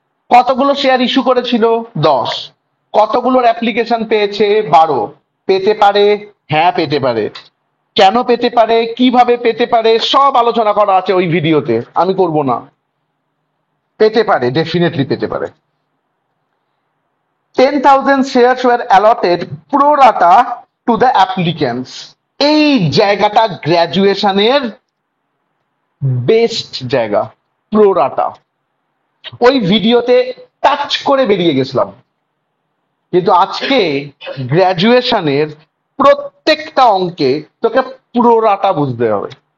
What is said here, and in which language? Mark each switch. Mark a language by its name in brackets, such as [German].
[Bangla] কতগুলো share issue করেছিল? 10। কতগুলোর application পেয়েছে? 12। পেতে পারে, হ্যাঁ পেতে পারে। কেন পেতে পারে, কিভাবে পেতে পারে, সব আলোচনা করা আছে ওই ভিডিওতে, আমি করব না। পেতে পারে, ডেফিনেটলি পেতে পারে। [English] 10,000 shares were allotted pro rata to the applicants. [Bangla] এই জায়গাটা গ্র্যাজুয়েশনের বেস্ট জায়গা, প্রো রাটা। ওই ভিডিওতে টাচ করে বেরিয়ে গেছিলাম, কিন্তু আজকে গ্র্যাজুয়েশনের প্রত্যেকটা অঙ্কে তোকে প্রো রাটা বুঝতে হবে।